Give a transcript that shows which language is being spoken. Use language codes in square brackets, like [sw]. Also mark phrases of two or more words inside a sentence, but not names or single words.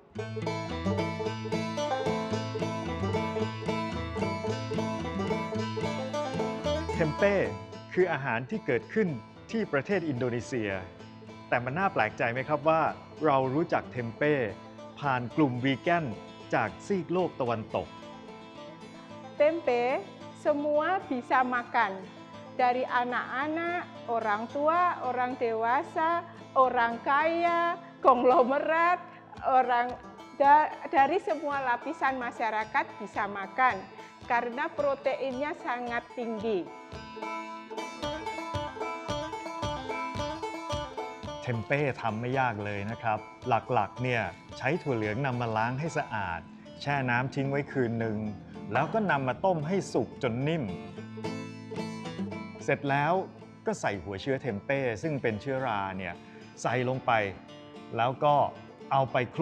[th] เทมเป้คืออาหารที่เกิดขึ้นที่ประเทศอินโดนีเซียแต่มันน่าแปลกใจไหมครับว่าเรารู้จักเทมเป้ผ่านกลุ่มวีแกนจากซีกโลกตะวันตก [id] Tempe semua bisa makan dari anak-anak, orang tua, orang dewasa, orang kaya, konglomerat, dari semua lapisan masyarakat bisa makan karena proteinnya sangat tinggi. [th] เทมเป้ทำไม่ยากเลยนะครับหลักๆเนี่ยใช้ถั่วเหลืองนำมาล้างให้สะอาดแช่น้ำทิ้งไว้คืนหนึ่งแล้วก็นำมาต้มให้สุกจ นนิ่มเสร็จแล้วก็ใส่หัวเชื้อเทมเป้ซึ่งเป็นเชื้อราเนี่ยใส่ลงไปแล้วก็เอาไปคลุก